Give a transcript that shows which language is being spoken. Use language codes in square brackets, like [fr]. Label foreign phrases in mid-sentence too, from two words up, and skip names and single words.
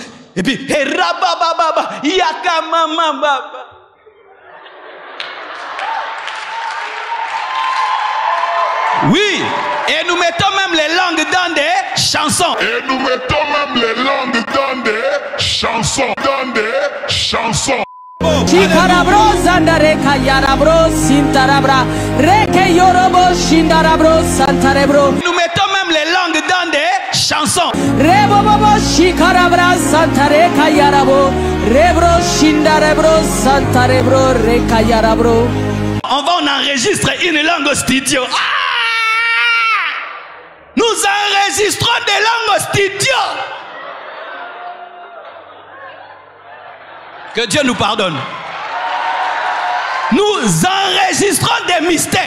[fr] Et puis, rabababa, yakamamababa. Oui, et nous mettons même les langues dans des chansons. Et nous mettons même les langues dans des chansons. Chikarabro zandare kayarabro sintarabra reke yorobo shindarabro santarebro. Nous mettons même les langues dans des chansons. Rebobobo shikarabra santare kayarabo rebro shindarebro santarebro rekayarabro. On va, on enregistre une langue au studio. Nous enregistrons des langues au studio. Que Dieu nous pardonne. Nous enregistrons des mystères.